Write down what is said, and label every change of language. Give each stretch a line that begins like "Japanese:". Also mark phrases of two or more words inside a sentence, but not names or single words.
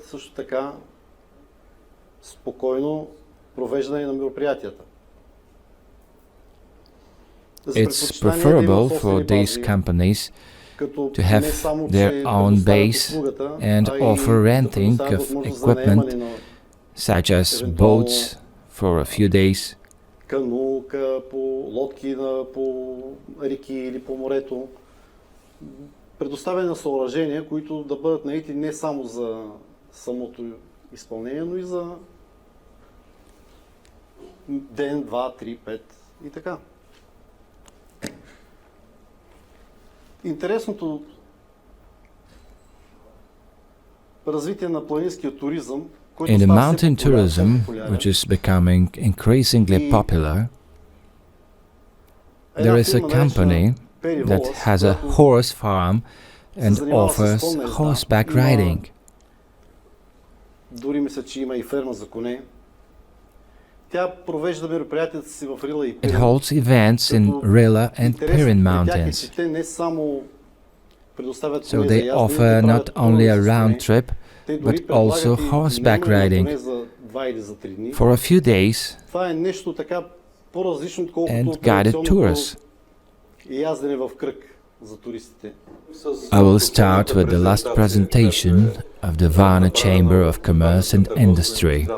English: It's preferable for these companies to have their own base and offer renting of equipment such as boats for a few days,
Bulgarian: канука, по лодки по реки или по морето. Предоставяне на съоръжения, които да бъдат наети не само за самото изпълнение, но и за ден, 2, 3, 5 и така. Интересното развитие на планинския туризъм,
English: In the mountain tourism, which is becoming increasingly popular, there is a company that has a horse farm and offers horseback riding.
Bulgarian: Дори мисля, че има и ферма за коне. Тя провежда мероприятията си в Рила и Пирин.
English: It holds events in Rila and Pirin mountains.
Bulgarian: Те не само предоставят
English: So they offer not only a round trip, but also horseback riding for a few days and guided tours. I will start with the last presentation of the Varna Chamber of Commerce and Industry.